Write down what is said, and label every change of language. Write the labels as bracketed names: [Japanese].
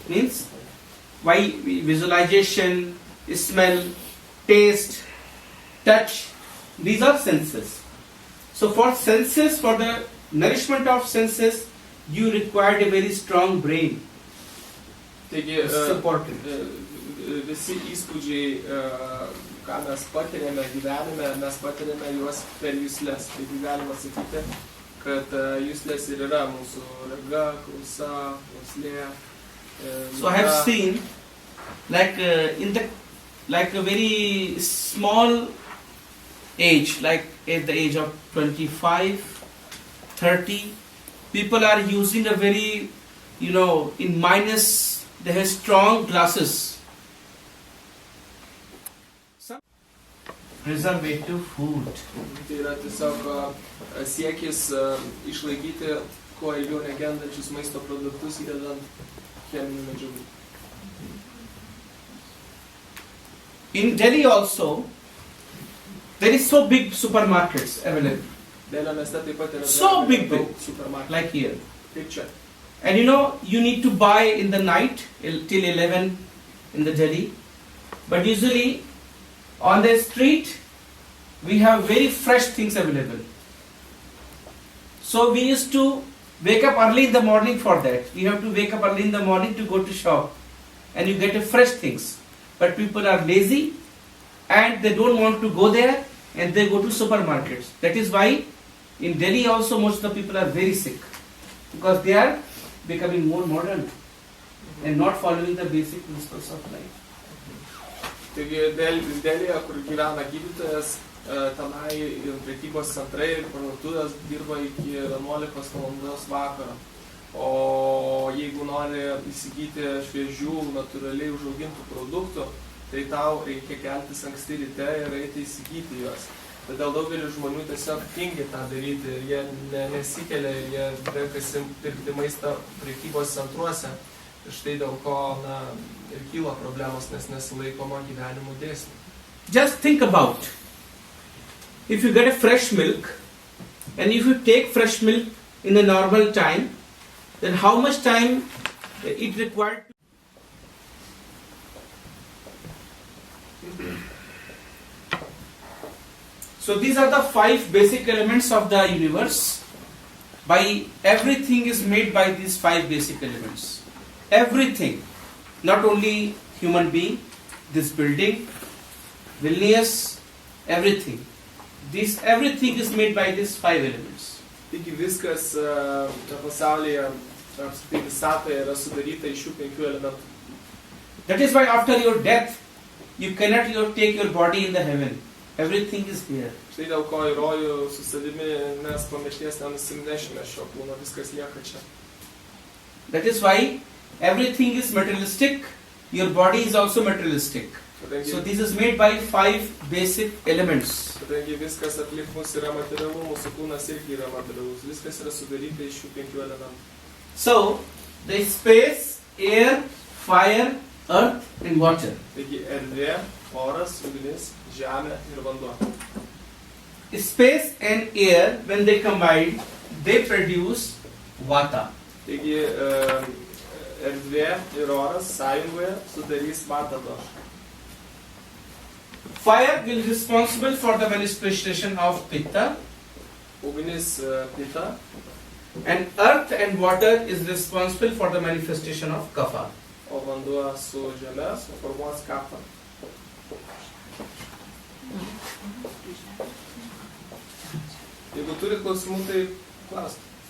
[English] Means, why visualization, smell, taste, touch, these are senses. So for senses, for the nourishment of senses, you required a very strong brain. [Lithuanian] Taigi, [English] It's important. [Lithuanian] Visi įspūdžiai, ką mes patiriame gyvenime, mes patiriame juos per juslės. Taigi galima sakyti, kad juslės ir yra mūsų rega, klausa, uoslė. [English] So I have seen, like a very small age, like at the age of 25, 30, people are using a very, in minus, they have strong glasses. Some preservative food. [Lithuanian] Tai yra tiesiog siekis išlaikyti kuo ilgiau negendančius maisto produktus įdedant cheminių medžiagų. [English] In Delhi also, there is so big supermarkets available. [Lithuanian] Delio mieste taip pat yra [English] So big, [Lithuanian] daug supermarketų. [English] like here. [Lithuanian] Kaip čia. [English] And you need to buy in the night till 11 in the Delhi. But usually on the street we have very fresh things available. So we used to wake up early in the morning for that. We have to wake up early in the morning to go to shop. And you get a fresh things. But people are lazy and they don't want to go there and they go to supermarkets. That is why in Delhi also most of the people are very sick. Because they are becoming more modern and not following the basic principles of life. [Lithuanian] Taigi Delyje, kur gyvena gydytojas, tenai prekybos centrai ir parduotuvės dirba iki 11 valandos vakaro. O jeigu nori įsigyti šviežių, natūraliai užaugintų produktų, tai tau reikia keltis anksti ryte ir eiti įsigyti juos. Todėl daugelis žmonių tiesiog tingi tą daryti ir jie nesikelia, jie renkasi pirkti maistą prekybos centruose. Ir štai dėl ko ir kyla problemos, nes nesilaikoma gyvenimo dėsnių. [English] Just think about, if you get a fresh milk and if you take fresh milk in a normal time, then how much time it required? So these are the 5 basic elements of the universe. By everything is made by these 5 basic elements. Everything, not only human being, this building, Vilnius, everything. This everything is made by these 5 elements. [Lithuanian] Taigi viskas pasaulyje, apskritai visatoje yra sudaryta iš šių 5 elementų. [English] That is why after your death, you cannot take your body in the heaven. Everything is here. [Lithuanian] Štai dėl ko į rojų su savimi mes po mirties nenusimnešime šio kūno, viskas lieka čia. [English] That is why everything is materialistic. Your body is also materialistic. So this is made by 5 basic elements. [Lithuanian] Kadangi viskas aplink mus yra materialu, mūsų kūnas irgi yra materialus. Viskas yra sudaryta iš šių 5 elementų. [English] So the space, air, fire, earth and water. [Lithuanian] Taigi erdvė, oras, ugnis, žemė ir vanduo. [English] Space and air, when they combine, they produce Vata. [Lithuanian] Taigi erdvė ir oras sąjungoje sudarys Vata došą. [English] Fire will be responsible for the manifestation of Pitta, [Lithuanian] Ugnis Pitta, [English] and earth and water is responsible for the manifestation of Kapha. [Lithuanian] o vanduo su žeme suformuos kapą. Jeigu turit klausimų, tai klauskite.